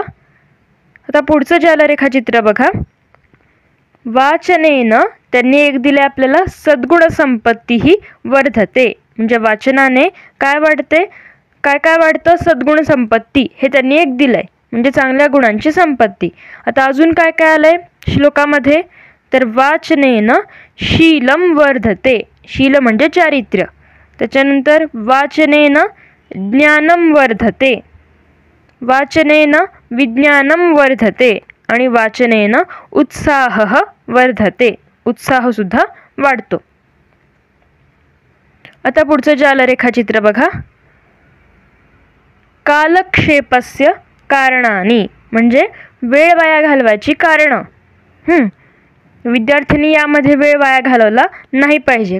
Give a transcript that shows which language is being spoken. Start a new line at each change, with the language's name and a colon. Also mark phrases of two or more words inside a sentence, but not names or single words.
Marathi: आता पुढचं जालरेखाचित्र बघा, वाचनेन त्यांनी एक दिले आपल्याला,
Sanskrit: सद्गुणसंपत्तीही वर्धते,
Marathi: म्हणजे वाचनाने काय वाढते, काय काय वाढतं, सद्गुण संपत्ती हे त्यांनी एक दिलंय, म्हणजे चांगल्या गुणांची संपत्ती. आता अजून काय काय आलंय श्लोकामध्ये, तर
Sanskrit: वाचनेन शीलम वर्धते,
Marathi: शील म्हणजे चारित्र्य.
Sanskrit: त्याच्यानंतर वाचनेन ज्ञानम वर्धते, वाचनेन विज्ञानम वर्धते आणि वाचनेन उत्साहः वर्धते,
Marathi: उत्साह सुद्धा वाढतो. आता पुढचं जालरेखाचित्र बघा,
Sanskrit: कालक्षेपस्य कारणानी
Marathi: म्हणजे वेळ वाया घालवायची कारणं. विद्यार्थ्यांनी यामध्ये वेळ वाया घालवला नाही पाहिजे.